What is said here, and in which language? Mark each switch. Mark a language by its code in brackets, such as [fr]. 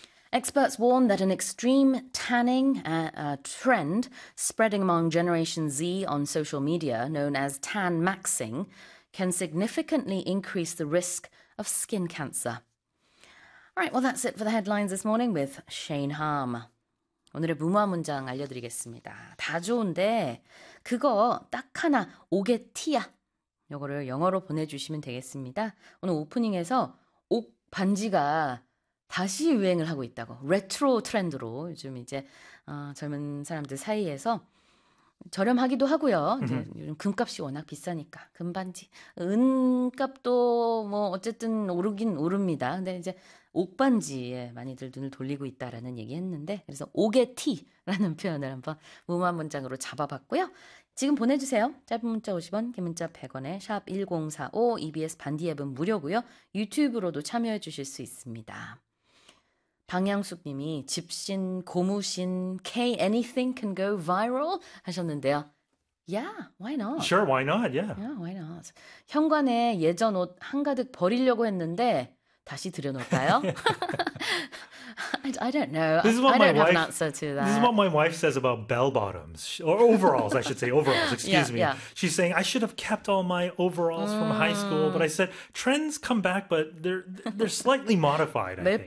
[en] Experts warn that an extreme tanning trend spreading among Generation Z on social media, known as tan maxing, can significantly increase the risk of skin cancer. All right, well, that's it for the headlines this morning with Shane Harm. [ko] 오늘의 무모한 문장 알려드리겠습니다. 다 좋은데, 그거 딱 하나, 오게티야. 요거를 영어로 보내주시면 되겠습니다. 오늘 오프닝에서 옥 반지가 다시 유행을 하고 있다고. 레트로 트렌드로 요즘 이제 젊은 사람들 사이에서 저렴하기도 하고요. 이제 요즘 금값이 워낙 비싸니까. 금반지. 은값도 뭐 어쨌든 오르긴 오릅니다. 근데 이제 옥반지에 많이들 눈을 돌리고 있다라는 얘기했는데 그래서 오게티라는 표현을 한번 무모한 문장으로 잡아봤고요. 지금 보내주세요. 짧은 문자 50원, 긴 문자 100원에 샵 1045, EBS 반디 앱은 무료고요. 유튜브로도 참여해 주실 수 있습니다. 방향숙 님이 집신, 고무신, [en] K anything can go viral [ko] 하셨는데요. [en] Yeah, why not? Sure, why not? Yeah, why not? [ko] 현관에 예전 옷 한가득 버리려고 했는데 다시 들여놓을까요? [en] I don't know. I don't have an answer to This is that. what my wife says about bell bottoms, or overalls, I should say, overalls, excuse me. She's saying, I should have kept all my overalls from high school, but I said, trends come back, but they're slightly modified, I think.